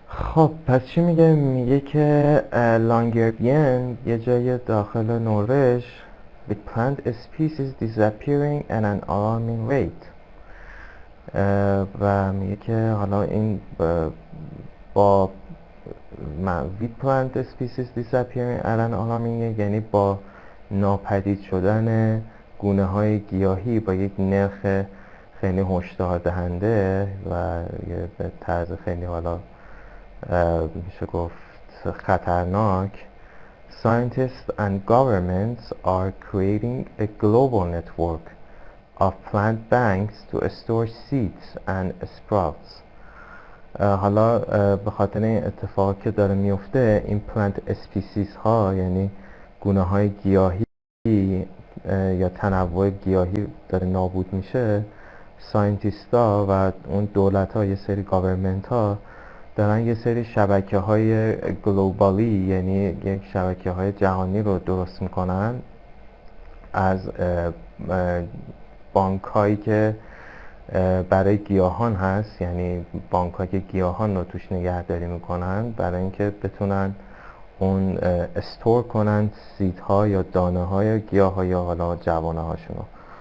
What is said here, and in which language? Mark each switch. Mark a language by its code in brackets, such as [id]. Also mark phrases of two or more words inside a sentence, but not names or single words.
[fa] خب پس چی میگه؟ میگه که لانگربین یه جای داخل نروژ [en] with plant species disappearing at an alarming rate. [fa] و میگه که حالا این با [en] with plant species disappearing at an alarming rate [fa] یعنی با ناپدید شدن گونه های گیاهی با یک نرخ خیلی هشدار دهنده و یه به طرز خیلی حالا میشه گفت خطرناک. [en] Scientists and governments are creating a global network of plant banks to store seeds and sprouts. [fa] حالا به خاطر این اتفاق که داره میفته این [en] plant species [fa] ها یعنی گونه های گیاهی یا تنوع گیاهی داره نابود میشه. ساینتیست ها و اون دولت ها، یه سری گاورمنت ها دارن یه سری شبکه های گلوبالی یعنی یک شبکه های جهانی رو درست میکنن از بانک هایی که برای گیاهان هست، یعنی بانک هایی که گیاهان رو توش نگهداری میکنن برای اینکه بتونن اون استور کنن سیدها یا دانه های گیاه ها یا حالا جوانه هاشون رو.